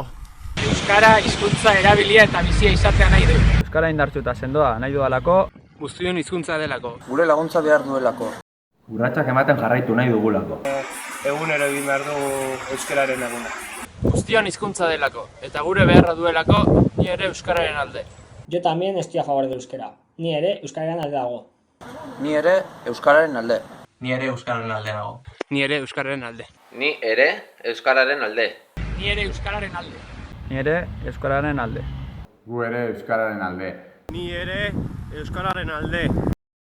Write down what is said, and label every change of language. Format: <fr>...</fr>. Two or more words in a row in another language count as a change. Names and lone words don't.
<eu>Euskara hizkuntza erabilia eta bizia izatea nahi du. Euskara indartsu eta sendoa nahi dudalako. Guztion hizkuntza delako. Gure laguntza behar duelako. Urratsak ematen jarraitu nahi dugulako. Egunero egin behar dugu euskararen eguna. Guztion hizkuntza delako, eta gure beharra duelako, ni ere euskararen alde.</eu> <es>Yo también estoy a favor del euskera.</es> <eu>Ni ere euskararen alde dago. Ni ere euskararen alde. Ni ere euskararen alde nago. Ni ere euskararen alde. Ni ere euskararen alde. Ni ere euskararen alde. Ni ere euskararen alde. Gu ere euskararen alde. Ni ere euskararen alde.</eu>